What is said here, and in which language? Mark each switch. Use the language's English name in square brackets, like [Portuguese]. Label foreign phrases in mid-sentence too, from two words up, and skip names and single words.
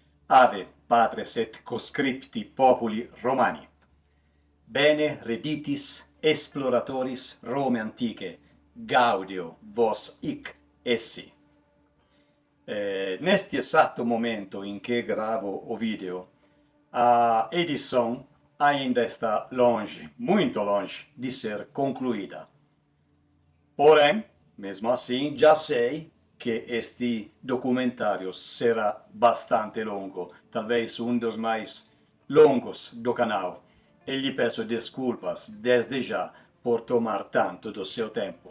[Latin] Ave, patres et conscripti populi Romani. Bene reditis exploratoris Rome antiche, gaudio vos hic essi. [Portuguese] Neste exato momento em que gravo o vídeo, a edição ainda está longe, muito longe, de ser concluída. Porém, mesmo assim, já sei que este documentário será bastante longo, talvez um dos mais longos do canal, e lhe peço desculpas desde já por tomar tanto do seu tempo.